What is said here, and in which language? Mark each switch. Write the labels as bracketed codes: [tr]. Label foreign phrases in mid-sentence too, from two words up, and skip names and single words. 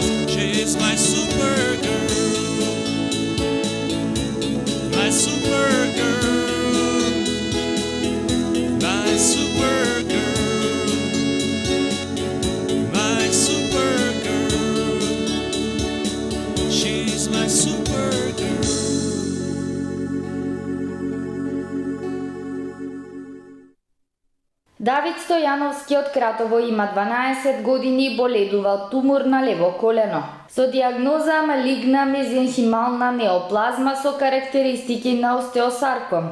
[en] She's my Supergirl. My Supergirl. My Supergirl. My Supergirl. She's my Supergirl. [mk] Давид Стојановски од Кратово има 12 години и боледува од тумор на лево колено. Со диагноза малигна мезенхимална неоплазма со карактеристики на остеосарком.